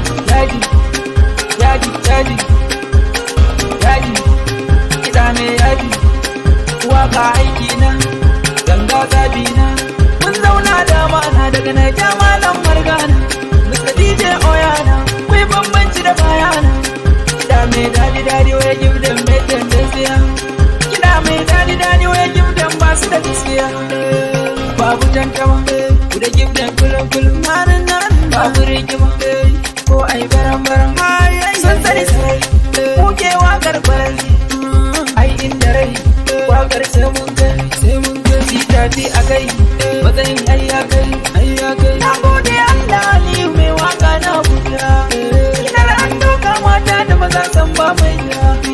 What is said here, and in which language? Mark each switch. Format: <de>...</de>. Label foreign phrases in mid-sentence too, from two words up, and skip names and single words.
<ha>Yaji, yaji, yaji. Yaji. Kiɗa mai yaji. Waka aiki na, ganga zabi na. Mun zauna da mana daga Naija malam Margana. Mr. D J Oyana, akwai bambanci da bayana. Kiɗa mai daɗi daɗi,</ha> <pcm>we give them make them dance, yeah.</pcm> <ha>Kiɗa mai daɗi daɗi,</ha> <pcm>we give them</pcm> <ha>ba su da gaskiya. Babu tantama,</ha> <pcm>we dey give them</pcm> <ha>kulum kulum. Babu rigima, ko ai baram baram. Sun sani sarai, mu ke waƙar faransi. Ai inda rai, Waƙar sai mun kai, sai mun kai. Sita ce a kai, matsayin ai ya kai, ai ya kai. Na gode Allah, Aliyu mai waƙa na Abuja. Ina da an ɗauka mata da maza san ba mai gida.</ha>